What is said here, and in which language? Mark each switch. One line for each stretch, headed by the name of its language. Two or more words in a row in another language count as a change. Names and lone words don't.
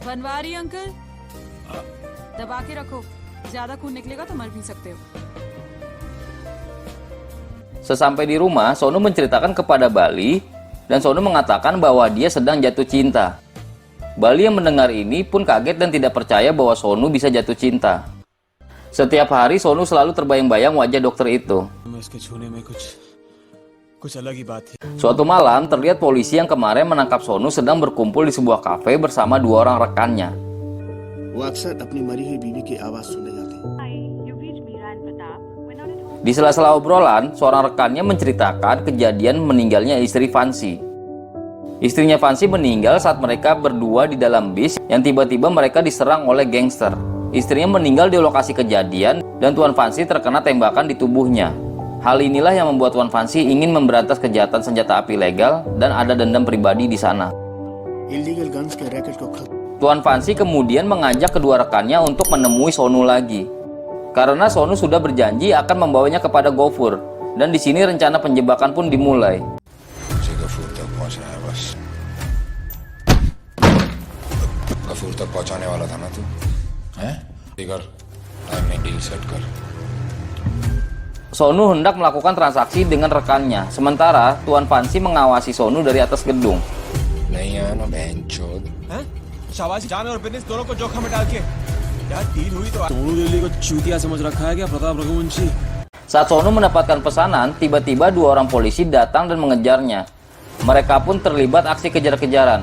Indonesian: Sesampai di rumah, Sonu menceritakan kepada Bali dan Sonu mengatakan bahwa dia sedang jatuh cinta. Bali yang mendengar ini pun kaget dan tidak percaya bahwa Sonu bisa jatuh cinta. Setiap hari Sonu selalu terbayang-bayang wajah dokter itu.
Hindi: कुछ अलग ही बात थी।
Indonesian: Suatu malam, terlihat polisi yang kemarin menangkap Sonu sedang berkumpul di sebuah kafe bersama dua orang rekannya.
Hindi: वो अक्सर अपनी मरी हुई बीवी की आवाज सुनने जाते हैं।
Indonesian: Di sela-sela obrolan, seorang rekannya menceritakan kejadian meninggalnya istri Fancy. Istrinya Fancy meninggal saat mereka berdua di dalam bis yang tiba-tiba mereka diserang oleh gangster. Istrinya meninggal di lokasi kejadian dan Tuan Fancy terkena tembakan di tubuhnya. Hal inilah yang membuat Tuan Fancy ingin memberantas kejahatan senjata api legal dan ada dendam pribadi di sana.
English: illegal guns
Hindi: के रैकेट को खत्म।
Indonesian: Tuan Fancy kemudian mengajak kedua rekannya untuk menemui Sonu lagi. Karena Sonu sudah berjanji akan membawanya kepada Gofur, dan di sini rencana penjebakan pun dimulai.
Hindi: गफूर तक पहुंचना है बस। गफूर तक पहुंचाने वाला था ना तू, हैं? कर टाइम में डील सेट कर।
Indonesian: Sonu hendak melakukan transaksi dengan rekannya, sementara Tuan Fancy mengawasi Sonu dari atas gedung.
Hindi: नहीं है ना बहनचोद। हैं? शाबाश, जान और बिजनेस दोनों को जोखिम में डाल के यार डील हुई तो सोनू दिल्ली को चूतिया समझ रखा है क्या प्रताप रघुवंशी?
Indonesian: Saat Sonu mendapatkan pesanan, tiba-tiba dua orang polisi datang dan mengejarnya. Mereka pun terlibat aksi kejar-kejaran.